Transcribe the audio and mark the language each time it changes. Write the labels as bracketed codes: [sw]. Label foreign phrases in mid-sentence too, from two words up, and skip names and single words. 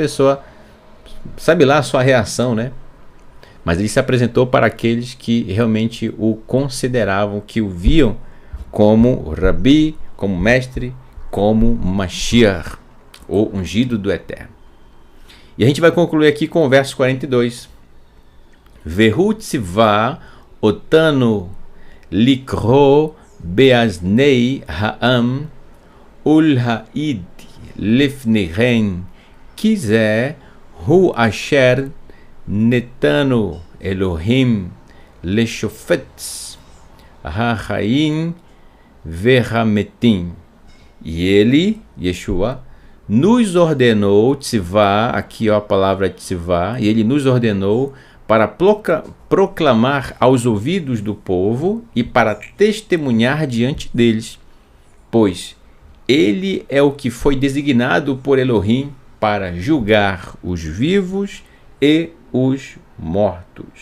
[pt] Então, essa pessoa sabe lá a sua reação, né? Mas ele se apresentou para aqueles que realmente o consideravam, que o viam como Rabi, como mestre, como Mashiach, o ungido do Eterno. E a gente vai concluir aqui com o verso 42. [he] והוא ציוה אותנו לקרוא באזני העם ולהעיד לפניהם כי זה הוא אשר נתנו אלוהים לשופט החיים והמתים. [pt] E ele, Yeshua, nos ordenou, tzivá, aqui ó, a palavra tzivá, e ele nos ordenou para proclamar aos ouvidos do povo e para testemunhar diante deles, pois ele é o que foi designado por Elohim para julgar os vivos e os mortos.